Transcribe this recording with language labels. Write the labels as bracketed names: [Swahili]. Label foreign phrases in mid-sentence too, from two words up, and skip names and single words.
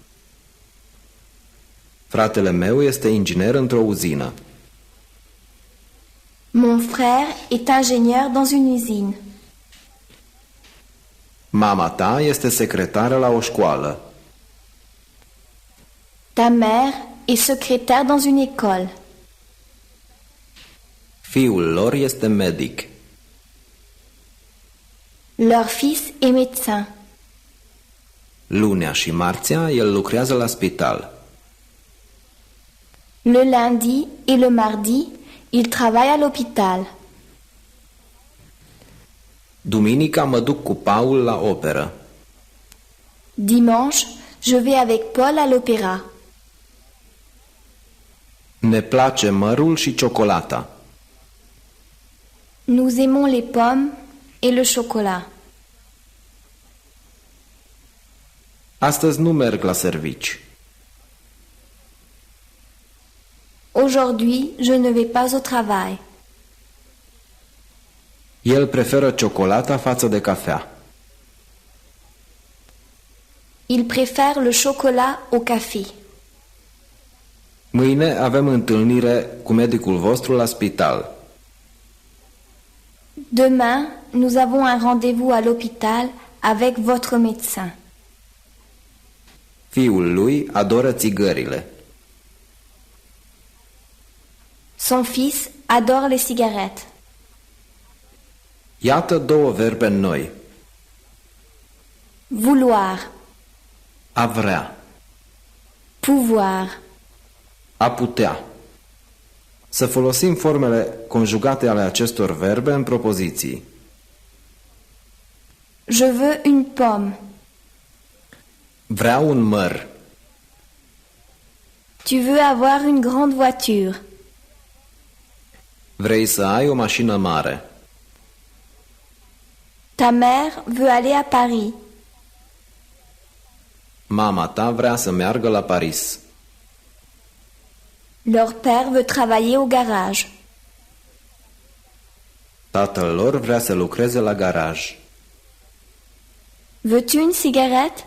[Romanian] Fratele meu este inginer într-o uzină. [French] Mon frère est ingénieur dans une usine. [Romanian] Mama ta este secretară la o școală. [French] Ta mère est secrétaire dans une école. [Romanian] Fiul lor este medic. [French] Leur fils est médecin. [Romanian] Lunea și marțea el lucrează la spital. [French] Le lundi et le mardi, il travaille à l'hôpital. [Romanian] Duminica mă duc cu Paul la operă. [French] Dimanche, je vais avec Paul à l'opéra. [Romanian] Ne place mărul și ciocolata. [French] Nous aimons les pommes et le chocolat. [Romanian] Astăzi nu merg la servici. [French] Aujourd'hui, je ne vais pas au travail. [Romanian] El preferă ciocolata față de cafea. [French] Il préfère le chocolat au café. [Romanian] Mâine avem întâlnire cu medicul vostru la spital. [French] Demain, nous avons un rendez-vous à l'hôpital avec votre médecin. [Romanian] Fiul lui adoră țigările. [French] Son fils adore les cigarettes. [Romanian] Iată două verbe noi. [French] Vouloir, [Romanian] A vrea. [French] pouvoir, [Romanian] a putea. Să folosim formele conjugate ale acestor verbe în propoziții. [French] je veux une pomme, [Romanian] Vreau un măr. [French] tu veux avoir une grande voiture, [Romanian] Vrei să ai o mașină mare. [French] ta mère veut aller à Paris, [Romanian] Mama ta vrea să meargă la Paris. [French] leur père veut travailler au garage, [Romanian] Tatăl lor vrea să lucreze la garaj. [French] veux-tu une cigarette?